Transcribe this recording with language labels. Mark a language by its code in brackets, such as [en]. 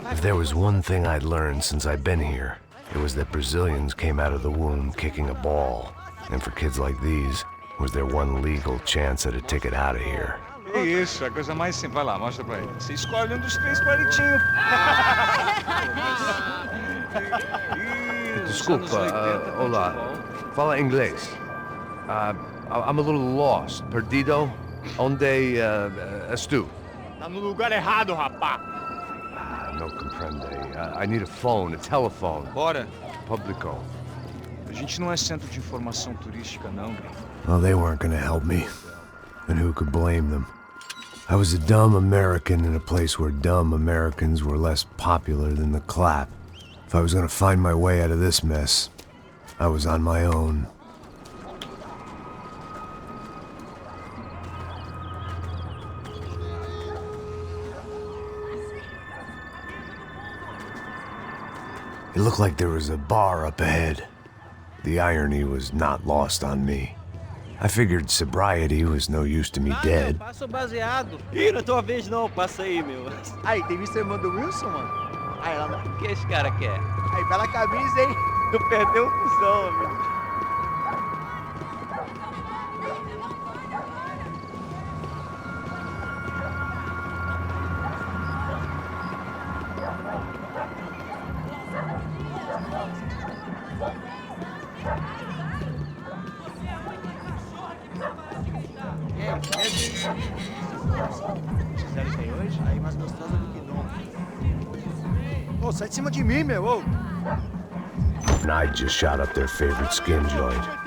[en] If there was one thing I'd learned since I'd been here, it was that Brazilians came out of the womb kicking a ball. And for kids like these, was their one legal chance at a ticket out of here. [pt] É isso, a coisa mais simples. Vai lá, mostra pra ele. Você escolhe um dos 3 palitinhos. Desculpa, olá. Fala inglês. [en] I'm a little lost. [pt] Perdido? Onde estou? Tá no lugar errado, rapá. [es] No comprende. [en] I need a phone, a telephone. [pt] Bora. Publico. A gente não é centro de informação turística, não. [en] Well, they weren't gonna help me. And who could blame them? I was a dumb American in a place where dumb Americans were less popular than the clap. If I was gonna find my way out of this mess, I was on my own. It looked like there was a bar up ahead. The irony was not lost on me. I figured sobriety was no use to me dead. [pt] Passo baseado. Ih, não é tua vez não, passa aí, meu. Aí, tem visto a irmã do Wilson, mano? Aí, lá. O que esse cara quer? Aí, bela camisa, hein? Tu perdeu um fusão, amigo. Aí mais gostosa do que nunca. Ô, sai de cima de mim, meu! Ô. [en] And I just shot up their favorite skin joint.